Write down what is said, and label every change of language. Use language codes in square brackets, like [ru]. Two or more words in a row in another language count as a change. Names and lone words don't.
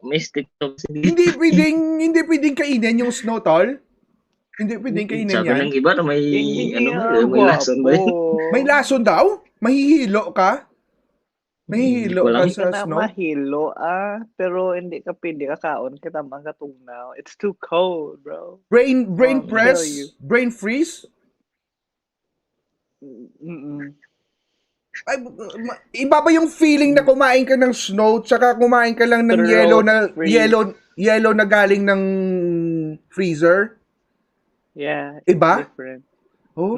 [tl] Hindi pwedeng kainin yung snow, tol? Hindi pwedeng kainin yan? Sabi ng iba na may lason ba yun? May lason daw? Mahihilo ka? Mahihilo ka sa snow? [hil] Mahilo, [tl] pero hindi ka pwede [hil] kakaon kita mga tugnaw. [en] It's too cold, bro. Brain brain freeze? [tl] Ay, iba ba yung feeling na kumain ka ng snow tsaka kumain ka lang ng yellow na galing ng freezer? [en] Yeah. [tl] Iba? [en] Different. Oh.